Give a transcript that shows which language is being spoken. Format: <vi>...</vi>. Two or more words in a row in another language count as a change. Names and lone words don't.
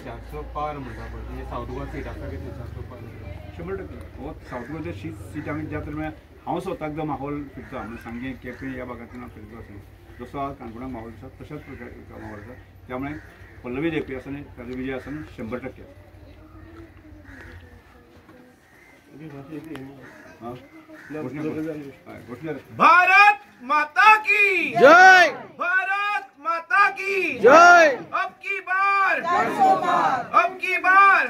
<kok>400 पार म्हणटा पळय म्हणजे सावथ गोवा सीट आसा कितें 400 पार 100%. हो सावथ गोवाचे सीट आमी ज्या तरेन हांव स्वताक जो माहोल फिरता म्हणजे सांगे केपें ह्या भागांतून हांव फिरता आसतना जसो आज काणकोणाक माहोल आसा तशाच प्रकारचा माहोल आसा. त्यामुळे पल्लवी झेपी आसा न्ही ताजो विजय आसा न्ही 100%</kok> <hi>भारत माता की जय, भारत माता की जय. अब की बार 400 पार, अब की बार</hi>